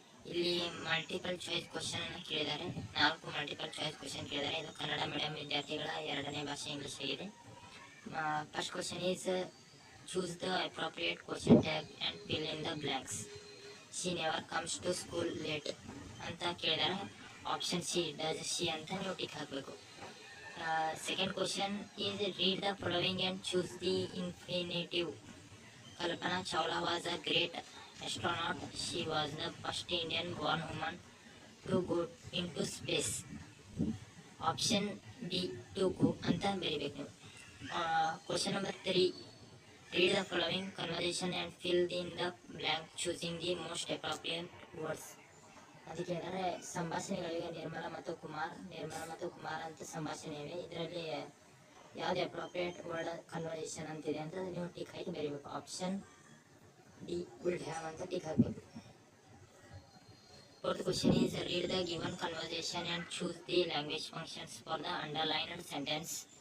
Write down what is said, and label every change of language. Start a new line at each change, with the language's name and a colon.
Kannada: ಇಲ್ಲಿ multiple choice question ಅನ್ನು ಕೇಳಿದ್ದಾರೆ. 4 ಮಲ್ಟಿಪಲ್ ಚಾಯ್ಸ್ ಕ್ವಶನ್ ಕೇಳಿದ್ದಾರೆ. ಇದು ಕನ್ನಡ ಮೀಡಿಯಂ ವಿದ್ಯಾರ್ಥಿಗಳ ಎರಡನೇ ಭಾಷೆ ಇಂಗ್ಲಿಷ್ ಆಗಿದೆ.
English: First question is choose the appropriate question tag and fill in the blanks. She never comes to school late
Kannada: ಅಂತ ಕೇಳಿದ್ದಾರೆ. ಆಪ್ಷನ್ ಸಿ
English: does she
Kannada: ಅಂತ ನೀವು ಟಿಕ್ ಹಾಕಬೇಕು.
English: Second question is read the following and choose the infinitive. Kalpana Chawla was a great astronaut. She was the first Indian born woman to go into space. Option D to go
Kannada: anta ಬರಿಬೇಕು ನೀವು.
English: Question number 3, read the following conversation and fill in the blank choosing the most appropriate words.
Kannada: ಅದಕ್ಕೆ ಏನಂದರೆ ಸಂಭಾಷಣೆಗಳಿಗೆ ನಿರ್ಮಲಾ ಮತ್ತು ಕುಮಾರ್ ಅಂತ ಸಂಭಾಷಣೆ ಇವೆ. ಇದರಲ್ಲಿ ಯಾವ್ದು ಅಪ್ರೋಪ್ರಿಯೇಟ್ ವರ್ಡ್ ಕನ್ವರ್ಸೇಷನ್ ಅಂತಿದೆ ಅಂತ ನೀವು ಟಿಕ್ ಹಾಕಿ ಬರೀಬೇಕು. ಆಪ್ಷನ್ ಡಿ ವುಡ್ ಹ್ಯಾವ್ ಅಂತ ಟಿಕ್ ಹಾಕಬೇಕು.
English: Fourth question is read the given conversation and choose the language functions for the underlined sentence.